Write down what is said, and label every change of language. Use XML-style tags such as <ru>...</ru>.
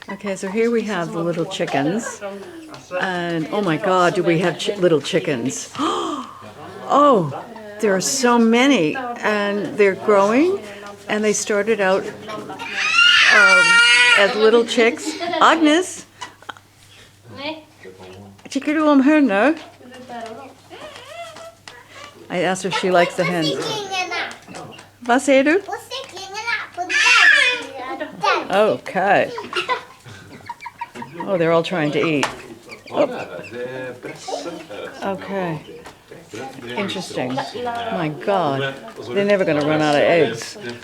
<en>Okay, so here we have the little chickens. And oh my God, do we have little chickens? Oh, there are so many. And they're growing. And they started out as little chicks.</en> <sv>Agnes, tycker du om hönor?</sv> <en>I asked her if she likes the hens.</en> <sv>Kycklingarna. Vad säger du? Och kycklingarna på den.</sv> <en>Okay. Oh, they're all trying to eat. Oh. Okay. Interesting. My God. They're never going to run out of eggs.</en>